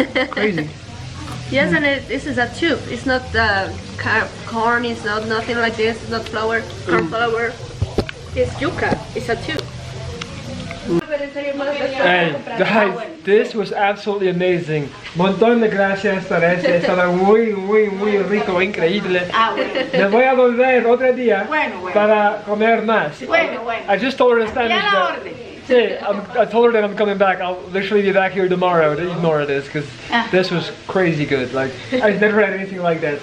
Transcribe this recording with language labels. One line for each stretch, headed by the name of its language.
English: Crazy. Yes, and this is a tube. It's not corn. It's not nothing like this. It's not flour, corn flour. It's yuca. It's a tube. Hey, guys, this was absolutely amazing.
Spanish: Montón de gracias, Teresa. Estaba muy rico, increíble. Me voy a volver otro día para comer más.
English: I just told her in Spanish that. I told her that I'm coming back. I'll literally be back here tomorrow to eat more of this because this was crazy good. Like, I've never had anything like that.